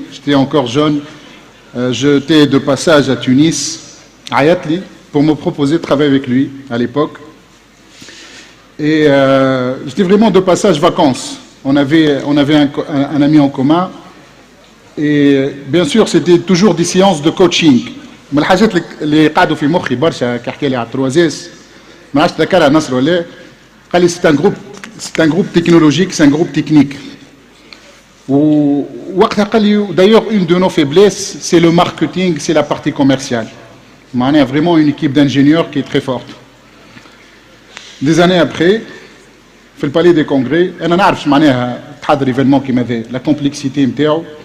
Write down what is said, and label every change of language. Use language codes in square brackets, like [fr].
[fr] J'étais encore jeune, j'étais de passage à Tunis, à Yatli, pour me proposer de travailler avec lui à l'époque. Et j'étais vraiment de passage vacances. On avait un ami en commun. Et bien sûr, c'était toujours des séances de coaching. [ar] من الحاجات اللي قعدوا في مخي برشا كحكي لي على 3S ما عادش ذكرها نصر ولا قال لي [fr] c'est un groupe technologique, c'est un groupe technique. [ar] ووقتها قال لي [fr] d'ailleurs une de nos faiblesses c'est le marketing, c'est la partie commerciale. On a vraiment une équipe d'ingénieurs qui est très forte. Des années après, في البالais des congrès, [ar] انا نعرف معناها تحضر [fr] événement [ar] كيما هذا [fr] la complexité [ar] نتاعو.